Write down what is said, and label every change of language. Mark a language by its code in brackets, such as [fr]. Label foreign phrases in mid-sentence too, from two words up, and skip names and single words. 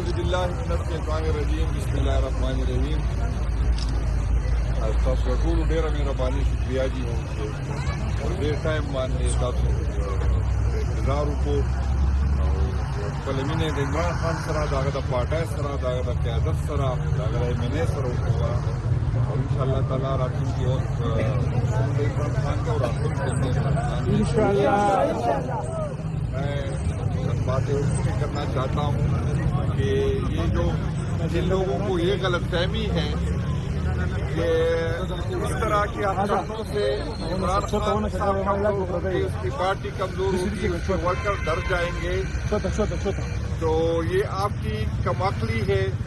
[ar] باللہ من الشیطان الرجیم بسم اللہ الرحمن الرحیم. [ps] تاسو ټول ډیره مهرباني [ur] شکریہ جی اور [ps] ډیر ټایم باندې تاسو انتظار وکړو او خپل مینې د عمران خان سره دغه د پارټۍ سره دغه د قیادت سره دغه د MNA سره وکړو او انشاءاللہ تعالی راتلونکي [ur] وخت عمران خان کا اور انشاءاللہ میں باتیں کرنا چاہتا ہوں کہ یہ جو جن لوگوں کو یہ غلط فہمی ہے کہ اس طرح کے حرکتوں سے عمران خان صاحب اس کی پارٹی کمزور ہوگی, اس کے ورکر ڈر جائیں گے, تو یہ آپ کی کم عقلی ہے,